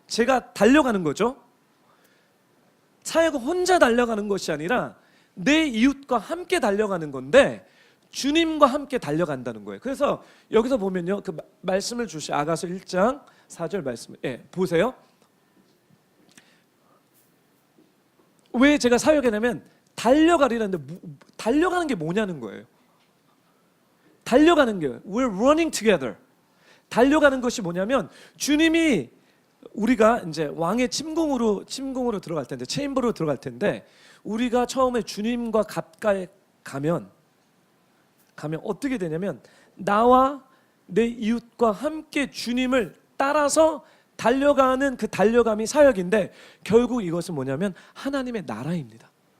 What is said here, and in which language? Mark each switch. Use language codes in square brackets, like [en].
[ko] 제가 달려가는 거죠. 사역은 혼자 달려가는 것이 아니라 내 이웃과 함께 달려가는 건데 주님과 함께 달려간다는 거예요. 그래서 여기서 보면요, 그 말씀을 주시 아가서 1장 4절 말씀, 보세요. 왜 제가 사역이냐면 달려가리라는데 달려가는 게 뭐냐는 거예요. 달려가는 게 [en] we're running together. [ko] 달려가는 것이 뭐냐면 주님이 우리가 이제 왕의 침궁으로 들어갈 텐데 체인버로 들어갈 텐데 우리가 처음에 주님과 가까이 가면 어떻게 되냐면 나와 내 이웃과 함께 주님을 따라서 달려가는 그 달려감이 사역인데 결국 이것은 뭐냐면 하나님의 나라입니다.